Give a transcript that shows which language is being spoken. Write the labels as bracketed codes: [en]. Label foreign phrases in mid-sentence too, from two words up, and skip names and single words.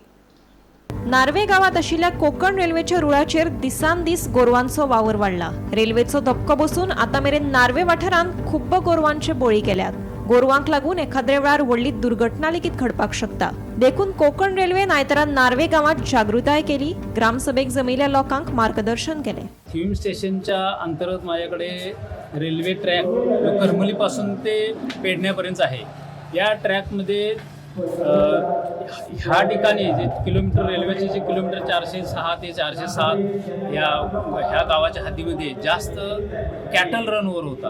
[kok] नार्वे गावात आशिल्ल्या कोंकण रेल्वेच्या रुळाचेर दिसान दीस गोरवांचो वावर वाडला। रेल्वेचो धपको बसून आता मेरेन नार्वे वाठारांत खूब गोरवांचे बळी केल्यात। गोरवांक लागून एखाद्या वेळार व्हडली दुर्घटना लेगीत घडपाक शकता। देखून कोंकण रेल्वेन आयतारा नार्वे गावात जागृताय केली। ग्रामसभेक जमिल्ल्या लोकांक मार्गदर्शन केले। [mr] फिल्म स्टेशनच्या अंतर्गत माझ्याकडे [en] railway track [mr] करमलीपासून ते पेडण्यापर्यंत आहे। या ट्रॅकमध्ये ह्या ठिकाणी जे किलोमीटर रेल्वेचे जे किलोमीटर 406 ते 407 ह्या गावाच्या हद्दीमध्ये जास्त कॅटल रनवर होता।